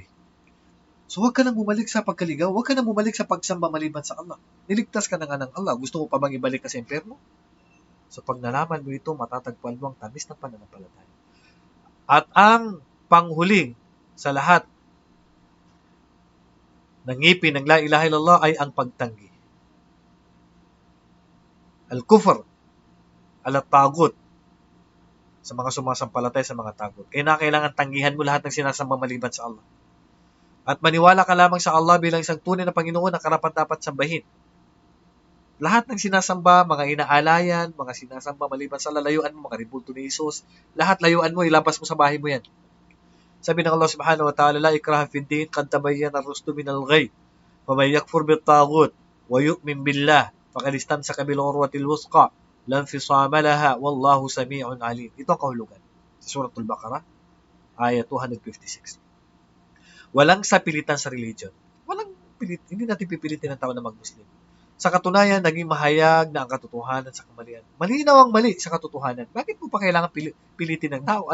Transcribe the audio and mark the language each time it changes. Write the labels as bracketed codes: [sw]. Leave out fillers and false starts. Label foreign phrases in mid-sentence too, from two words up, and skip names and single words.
[tl] So huwag ka nang bumalik sa pagkaligaw, huwag ka nang bumalik sa pagsamba maliban sa Allah. Niligtas ka na nga ng Allah. Gusto mo pa bang ibalik ka sa impyerno? So pag nalaman mo ito, matatagpuan mo ang tamis ng pananampalataya. At ang panghuling sa lahat ng ngipin ng [ar] لا إله إلا الله [tl] ay ang pagtanggi. [ar] الكفر، الطاغوت, [tl] sa mga sumasampalatay sa mga tagut. Kaya kailangan tanggihan mo lahat ng sinasamba maliban sa Allah. At maniwala ka lamang sa Allah bilang isang tunay na Panginoon na karapat-dapat sambahin. Lahat ng sinasamba, mga inaalayan, mga sinasamba maliban sa Allah, layuan mo, mga ribulto ni Jesus, lahat layuan mo, ilabas mo sa bahay mo yan. Sabi ng Allah [ar] سبحانه وتعالى لا إكراه في الدين قد تبين الرشد من الغي فمن يكفر بالطاغوت ويؤمن بالله فقد استمسك بالعروة الوثقى لا انفصام لها والله سميع عليم. [tl] Ito ang kahulugan sa Suratul Baqarah, ayat 256. Walang sapilitan sa religion. Hindi natin pipilitin ng tao na mag-Muslim. Sa katunayan, naging mahayag na ang katotohanan sa kamalian. Malinaw ang mali sa katotohanan. Bakit mo pa kailangan pilitin ng tao?